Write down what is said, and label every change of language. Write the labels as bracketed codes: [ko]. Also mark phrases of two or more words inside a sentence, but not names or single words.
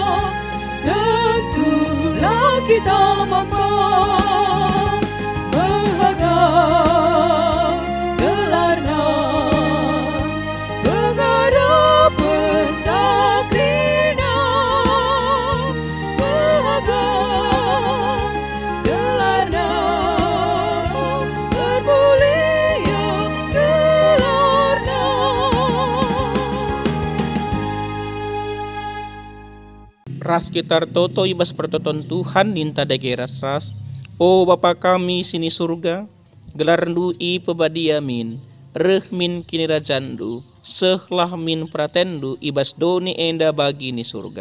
[id] tentulah kita mampu menghadap [btx] gelarnya menghadap pendakrina gelarnya bermulia gelarnya. Ras kitar toto ibas pertoton Tuhan ninta dage ras-ras. O Bapa kami sini surga, gelarndu i pebadiamin, rehmin kini rajandu, sehlah min pratendu ibas doni enda bagi ni surga.